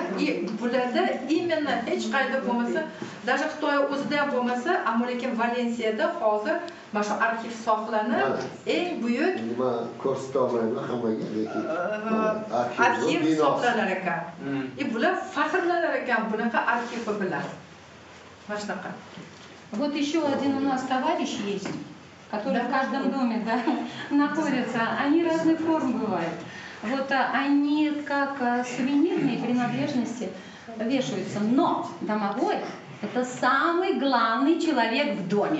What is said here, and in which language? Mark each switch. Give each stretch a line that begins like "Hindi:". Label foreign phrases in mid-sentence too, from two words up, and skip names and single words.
Uzbek: Bularda именно hech qayda bo'lmasa, даже Xitoy o'zida ham bo'lmasa, ammo lekin Valensiyada hozir mana shu arxiv saqlanib, eng buyuk nima ko'rsata olmayman hammaga, lekin arxiv saqlanar ekan. Bular faxrlanar ekan bunaqa arxivi bilan. Mana shunaqa.
Russian: Вот еще один у нас товарищ есть, который в каждом доме, да, находится. Они разных форм бывают. Вот они как сувенирные принадлежности вешаются. Но домовой – это самый главный человек в доме.